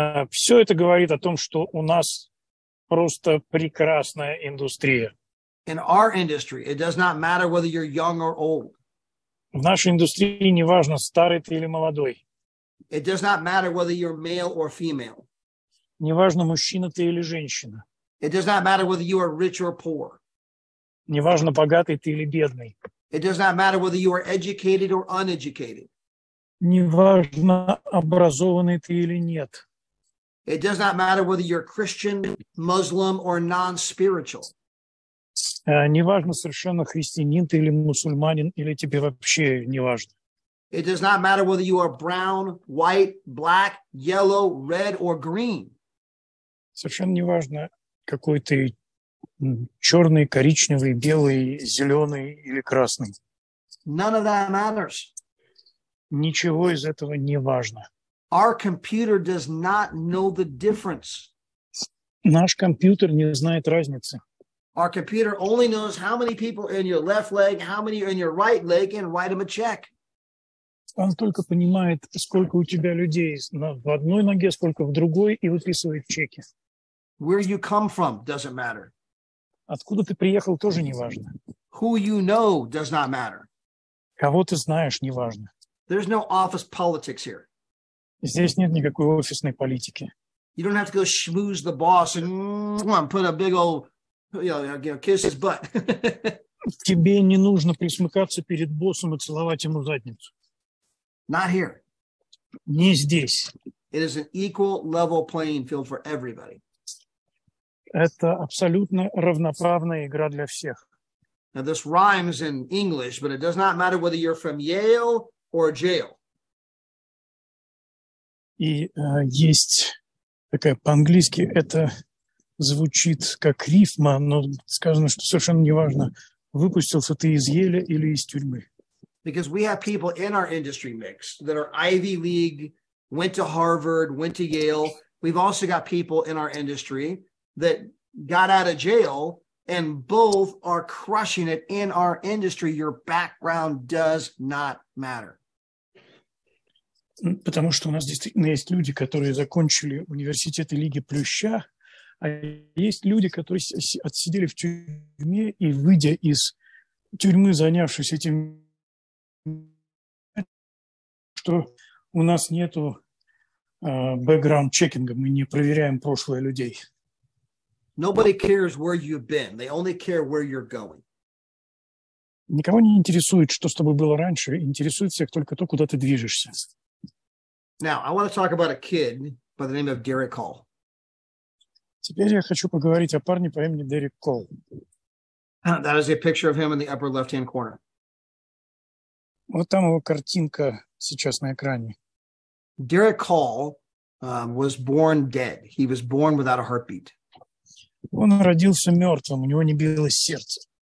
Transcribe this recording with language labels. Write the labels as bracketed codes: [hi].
[ru] Все это говорит о том, что у нас просто прекрасная индустрия. [en] In our industry, it does not matter whether you're young or old. [ru] В нашей индустрии не важно, старый ты или молодой. [en] It does not matter whether you're male or female. [ru] Не важно, мужчина ты или женщина. [en] It does not matter whether you are rich or poor. [ru] Не важно, богатый ты или бедный. [en] It does not matter whether you are educated or uneducated. [ru] Не важно, образованный ты или нет. [en] It does not matter whether you're Christian, Muslim, or non-spiritual. [ru] Не важно совершенно, христианин ты или мусульманин, или тебе вообще не важно. [en] It does not matter whether you are brown, white, black, yellow, red, or green. [ru] Совершенно не важно, какой ты черный, коричневый, белый, зеленый или красный. [en] None of that matters. [ru] Ничего из этого не важно. [en] Our computer does not know the difference. [ru] Наш компьютер не знает разницы. [en] Our computer only knows how many people are in your left leg, how many are in your right leg, and write them a check. [ru] Он только понимает, сколько у тебя людей в одной ноге, сколько в другой, и выписывает чеки. [en] Where you come from doesn't matter. [ru] Откуда ты приехал, тоже не важно. [en] Who you know does not matter. [ru] Кого ты знаешь, не важно. [en] There's no office politics here. [ru] Здесь нет никакой офисной политики. [en] You don't have to go schmooze the boss and put a big old, kiss his butt. [ru] Тебе не нужно присмыкаться перед боссом и целовать ему задницу. [en] Not here. [ru] Не здесь. [en] It is an equal level playing field for everybody. [ru] Это абсолютно равноправная игра для всех. [en] Now this rhymes in English, but it does not matter whether you're from Yale or jail. [ru] И есть такая по-английски, это звучит как рифма, но сказано, что совершенно неважно, выпустился ты из Еля или из тюрьмы. [en] Because we have people in our industry mix that are Ivy League, went to Harvard, went to Yale. We've also got people in our industry that got out of jail, and both are crushing it in our industry. Your background does not matter. [ru] Потому что у нас действительно есть люди, которые закончили университеты Лиги Плюща, а есть люди, которые отсидели в тюрьме и, выйдя из тюрьмы, занявшись этим, что у нас нету бэкграунд-чекинга, мы не проверяем прошлое людей. [en] Nobody cares where you've been. They only care where you're going. [ru] Никого не интересует, что с тобой было раньше, интересует всех только то, куда ты движешься. [en] Now, I want to talk about a kid by the name of Derek Hall. [ru] Теперь я хочу поговорить о парне по имени Дерек Колл. [en] That is a picture of him in the upper left-hand corner. [ru] Вот там его картинка сейчас на экране. [en] Derek Hall was born dead. He was born without a heartbeat. [ru] Он родился мертвым, у него не билось сердце.